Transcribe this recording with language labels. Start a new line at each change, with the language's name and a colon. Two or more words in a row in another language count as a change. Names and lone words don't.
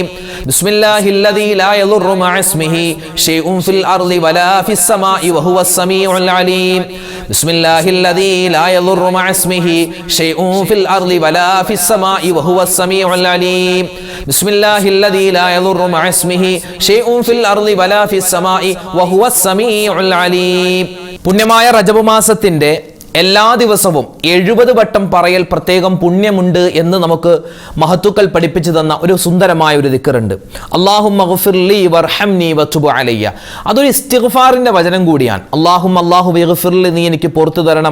Arabic: بسم الله الذي لا يضر مع اسمه شيء في الأرض ولا في السماء وهو السميع العليم. بسم الله الذي لا يضر مع اسمه شيء في الأرض ولا في السماء وهو السميع العليم. بسم الله الذي لا يضر مع اسمه شيء في الأرض ولا في السماء وهو السميع العليم.
Malayalam: പുണ്യമായ റജബ് മാസത്തിന്റെ എല്ലാ ദിവസവും 70 വട്ടം പറയൽ പ്രത്യേകം പുണ്യമുണ്ട് എന്ന് നമുക്ക് മഹത്തുക്കൾ പഠിപ്പിച്ചു തന്ന ഒരു സുന്ദരമായ ഒരു ദിക്റുണ്ട്.
Arabic: اللهم اغفر لي وارحمني وتب علي.
Malayalam: അതൊരു ഇസ്തിഗ്ഫാറിന്റെ വചനം കൂടിയാണ്.
Arabic: الله اغفر لي,
Malayalam: നീ എനിക്ക് പുറത്തു തരണം.